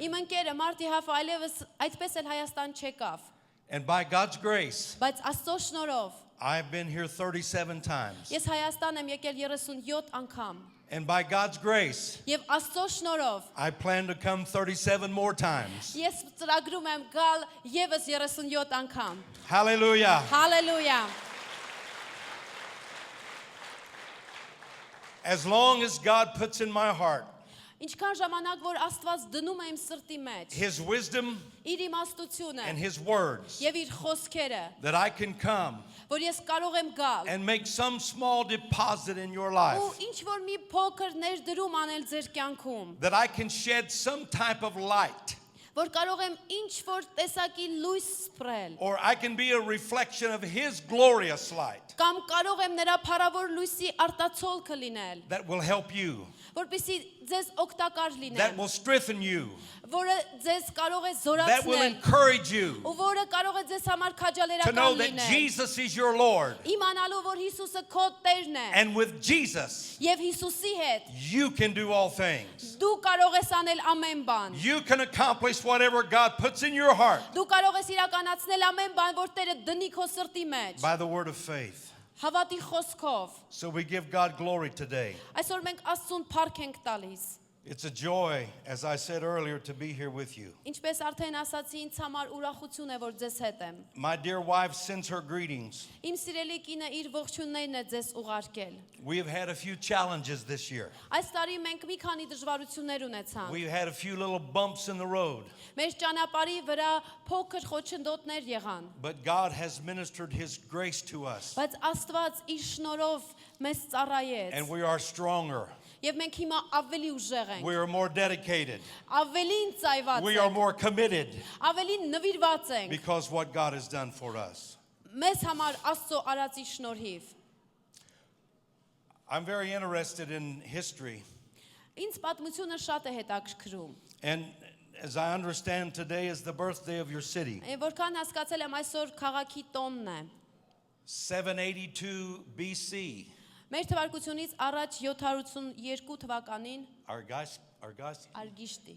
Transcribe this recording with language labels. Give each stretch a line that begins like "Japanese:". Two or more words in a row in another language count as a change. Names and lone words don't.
Armenian: Իմ ընկերը Մարտի Հաֆը այլևս այդպես էլ Հայաստան չեկավ,
English: And by God's grace,
Armenian: բայց Աստծո շնորհով
English: I've been here 37 times.
Armenian: ես Հայաստան եմ եկել 37 անգամ։
English: And by God's grace,
Armenian: Եվ Աստծո շնորհով
English: I plan to come 37 more times.
Armenian: ես ծրագրում եմ գալ եւս 37 անգամ։
English: Hallelujah.
Armenian: Հալելույա։
English: As long as God puts in my heart
Armenian: Ինչքան ժամանակ որ Աստված դնում է իմ սրտի մեջ
English: His wisdom
Armenian: իր իմաստությունը
English: and His words,
Armenian: եւ իր խոսքերը,
English: that I can come
Armenian: որ ես կարող եմ գալ
English: and make some small deposit in your
Armenian: ու
English: life,
Armenian: ինչ որ մի փոքր ներդրում aնել ձեր կյանքում,
English: that I can shed some type of light,
Armenian: որ կարող եմ ինչ որ տեսակի լույս սփռել,
English: or I can be a reflection of His glorious light
Armenian: կամ կարող եմ նրա փառավոր լույսի արտացոլքը լինել,
English: that will help you,
Armenian: որպեսզի ձեզ օգտակար
English: that
Armenian: լինեմ,
English: will strengthen you,
Armenian: որը ձեզ կարող է
English: that will
Armenian: զորացնել
English: encourage you
Armenian: ու որը կարող է ձեզ համար
English: to know
Armenian: քաջալերական
English: that
Armenian: լինել։
English: Jesus is your Lord.
Armenian: Իմանալու որ Հիսուսը քո Տերն է
English: And with Jesus,
Armenian: եւ Հիսուսի հետ
English: you can do all things.
Armenian: դու կարող ես անել ամեն բան։
English: You can accomplish whatever God puts in your heart
Armenian: Դու կարող ես իրականացնել ամեն բան, որ Տերը դնի քո սրտի մեջ,
English: by the word of faith.
Armenian: հավատի խոսքով։
English: So we give God glory today.
Armenian: Այսօր մենք Աստծուն փառք ենք տալիս։
English: It's a joy, as I said earlier, to be here with you.
Armenian: Ինչպես արդեն ասացի, ինձ համար ուրախություն է, որ ձեզ հետ եմ։
English: My dear wife sends her greetings.
Armenian: Իմ սիրելի կինը իր ողջուններն է ձեզ ուղարկել։
English: We have had a few challenges this year.
Armenian: Այս տարի մենք մի քանի դժվարություններ ունեցանք։
English: We've had a few little bumps in the road,
Armenian: Մեր ճանապարհի վրա փոքր խոչընդոտներ եղան,
English: but God has ministered His grace to us,
Armenian: բայց Աստված իր շնորհով մեզ ծառայեց։
English: and we are stronger.
Armenian: Եվ մենք հիմա ավելի ուժեղ ենք,
English: We are more dedicated.
Armenian: ավելին ծայված
English: We are
Armenian: ենք,
English: more committed
Armenian: ավելին նվիրված ենք
English: because what God has done for us.
Armenian: մեզ համար Աստծո արածի շնորհիվ։
English: I'm very interested in history,
Armenian: Ինձ պատմությունը շատ է հետաքրքրում։
English: and as I understand, today is the birthday of your city.
Armenian: Որքան հասկացել եմ, այսօր քաղաքի տոնն է։
English: 782 BC.
Armenian: Մեր թվարկությունից առաջ 782 թվականին Արգիշտի